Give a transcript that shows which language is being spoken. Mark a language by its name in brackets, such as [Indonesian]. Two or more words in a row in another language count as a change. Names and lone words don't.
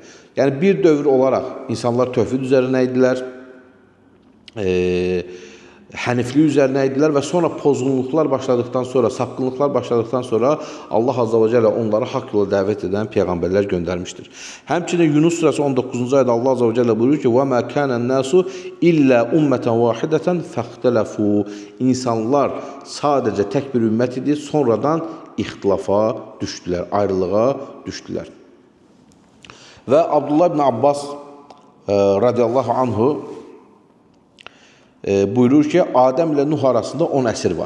[Azerbaijani] Yəni, bir dövr olaraq insanlar tövhid üzərinə idilər, həniflik üzərinə idilər və sonra pozğunluqlar başladıqdan sonra, sapqınlıqlar başladıqdan sonra [Arabic] الله عز وجل [Azerbaijani] onları haqq yola dəvət edən peyğəmbərlər göndərmişdir. Həmçinin Yunus surəsi 19-cu ayədə [Arabic] الله عز وجل [Azerbaijani] buyurur ki, [Arabic] وَمَا كَانَ النَّاسُ إِلَّا أُمَّةً وَاحِدَةً فَاخْتَلَفُوا [Azerbaijani] İnsanlar sadəcə tək bir ümmət idi, sonradan ixtilafa düşdülər, ayrılığa düşdülər. Və Abdullah ibn Abbas [Arabic] رضي الله عنه [Azerbaijani] buyurur ki, Adəm ilə Nuh arasında 10 əsr var.